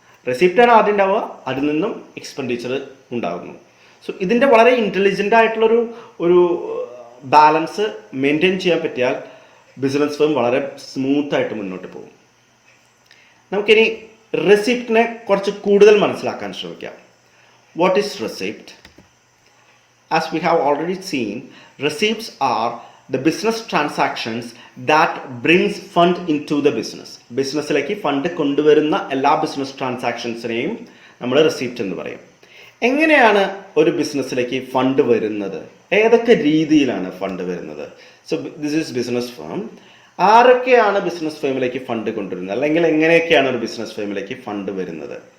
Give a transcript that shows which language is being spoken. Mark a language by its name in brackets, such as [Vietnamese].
[Malayalam] റെസിപ്റ്റാണ് ആദ്യം ഉണ്ടാവുക, അതിൽ നിന്നും എക്സ്പെൻഡിച്ചർ ഉണ്ടാകുന്നു. സോ ഇതിൻ്റെ വളരെ ഇൻ്റലിജൻ്റ് ആയിട്ടുള്ളൊരു ഒരു ബാലൻസ് മെയിൻറ്റെയിൻ ചെയ്യാൻ പറ്റിയാൽ ബിസിനസ് ഫേം വളരെ സ്മൂത്തായിട്ട് മുന്നോട്ട് പോകും. നമുക്കിനി റെസിപ്റ്റിനെ കുറച്ച് കൂടുതൽ മനസ്സിലാക്കാൻ ശ്രമിക്കാം. [English] What is receipt? As we have already seen, receipts are the business transactions that brings fund into the business. [Malayalam] ബിസിനസ്സിലേക്ക് ഫണ്ട് കൊണ്ടുവരുന്ന എല്ലാ ബിസിനസ് ട്രാൻസാക്ഷൻസിനെയും നമ്മൾ റെസിപ്റ്റ് എന്ന് പറയും. എങ്ങനെയാണ് ഒരു ബിസിനസ്സിലേക്ക് ഫണ്ട് വരുന്നത്? ഏതൊക്കെ രീതിയിലാണ് ഫണ്ട് വരുന്നത്? [English] So this is business firm. [Malayalam] ആരൊക്കെയാണ് ബിസിനസ് ഫേമിലേക്ക് ഫണ്ട് കൊണ്ടുവരുന്നത്, അല്ലെങ്കിൽ എങ്ങനെയൊക്കെയാണ് ഒരു ബിസിനസ് ഫേമിലേക്ക് ഫണ്ട് വരുന്നത്?